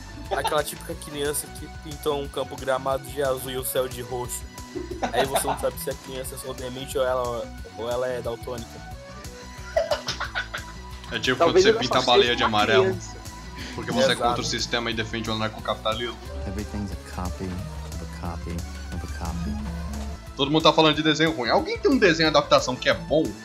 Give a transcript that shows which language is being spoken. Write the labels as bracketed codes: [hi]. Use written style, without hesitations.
[pt] Aquela típica criança que pintou um campo gramado de azul e o céu de roxo. Aí você não sabe se a criança é só demente ou ela é daltônica. É tipo talvez quando você pinta a baleia de amarelo. Porque você é contra o sistema e defende o anarcocapitalismo. [en] Everything's a copy of a copy of a copy. [pt] Todo mundo tá falando de desenho ruim. Alguém tem um desenho adaptação que é bom?